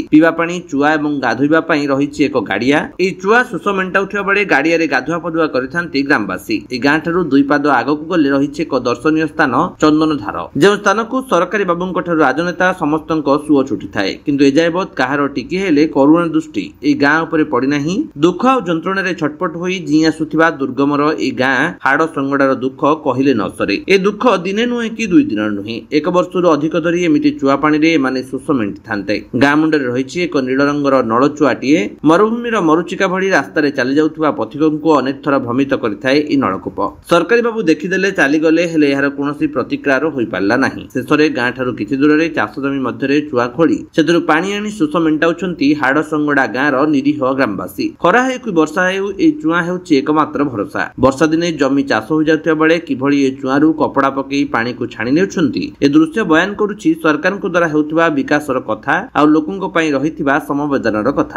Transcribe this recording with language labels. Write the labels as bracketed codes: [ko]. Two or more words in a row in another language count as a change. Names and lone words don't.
[or] ପିଇବା ପାଣି ଚୁଆ ଏବଂ ଗାଧୋଇବା ପାଇଁ ରହିଛି ଏକ ଗାଡ଼ିଆ। ଏ ଚୁଆ ଶୋଷ ମେଣ୍ଟାଉଥିବା ବେଳେ ଗାଡ଼ିଆ ରେ ଗାଧୁଆ ପାଧୁଆ କରିଥାନ୍ତି ଗ୍ରାମବାସୀ। ଏ ଗାଁ ଠାରୁ ଦୁଇ ପାଦ ଆଗକୁ ଗଲେ ରହିଛି ଏକ ଦର୍ଶନୀୟ ସ୍ଥାନ ଚନ୍ଦନଧାର ଯେ ସ୍ଥାନକୁ ସରକାରୀ ବାବୁଙ୍କ ଠାରୁ ରାଜନେତା ସମସ୍ତଙ୍କ ସୁଅ ଛୁଟିଥାଏ କିନ୍ତୁ ଏଯାଏଁବି କାହାର ଟିକେ ହେଲେ କରୁଣା ଦୃଷ୍ଟି ଏ ଗାଁ ଉପରେ ପଡ଼ି ନାହିଁ। ଦୁଃଖ ଓ ଯନ୍ତ୍ରଣା ରେ ଛଟପଟ ହୋଇ ଜୀଇଁ ଆସୁଥିବା ଦୁର୍ଗମର ଏ ଗାଁ ହାଡ଼ସଙ୍ଗଡ଼ାର ଦୁଃଖ କହିଲେ ନ ସରେ। ଏ ଦୁଃଖ ଦିନେ ନୁହେଁ କି ଦୁଇ ଦିନ ନୁହେଁ ଏକ ବର୍ଷରୁ ଅଧିକ ଧରି ଏମିତି ଚୁଆ ପାଣି ରେ ଏମାନେ ଶୋଷ ମେଣ୍ଟି ଥାନ୍ତେ। ଗାଁ ମୁଣ୍ଡରେ ରହିଛି ଏକ ନୀଳ ରଙ୍ଗର ନଳଚୁଆଟିଏ ମରୁଭୂମିର ମରୀଚିକା ଭଳି ରାସ୍ତା ରେ ଚାଲି ଯାଉଥିବା ପଥିକଙ୍କୁ ଅନେକ ଥର ଭ୍ରମିତ କରିଥାଏ ଏ ନଳକୂପ। ସରକାରୀ ବାବୁ ଦେଖିଦେଲେ ଚାଲି ଗଲେ ହେଲେ ଏହାର କୌଣସି ପ୍ରତିକ୍ରିୟା ହୋଇ ପାରିଲା ନାହିଁ। ଶେଷରେ ଗାଁ ଠାରୁ କିଛି ଦୂର ରେ ଚାଷ ଜମି ମଧ୍ୟରେ ଚୁଆ ଖୋଳି ସେଥିରୁ ପାଣି ଆଣି ଶୋଷ ମେଣ୍ଟାଉଛନ୍ତି ହାଡ଼ସଙ୍ଗଡ଼ା ଗାଁର ନିରୀହ ଗ୍ରାମବାସୀ। ଖରା ହେଉ କି ବର୍ଷା ହେଉ ଏ ଚୁଆ ହେଉଛି ଏକମାତ୍ର ଭରସା। ବର୍ଷା ଦିନେ ଜମି ଚାଷ ହୋଇ ଯାଉଥିବା ବେଳେ କିଭଳି ଏ ଚୁଆରୁ କପଡ଼ା ପକାଇ ପାଣିକୁ ଛାଣି ନେଉଛନ୍ତି ଏ ଦୃଶ୍ୟ ବୟାନ କରୁଛି ସରକାରଙ୍କ ଦ୍ୱାରା ହେଉଥିବା ବିକାଶର କଥା ଆଉ ଲୋକଙ୍କ ପାଇଁ ରହିଥିବା ସମ୍ବେଦନାର କଥା।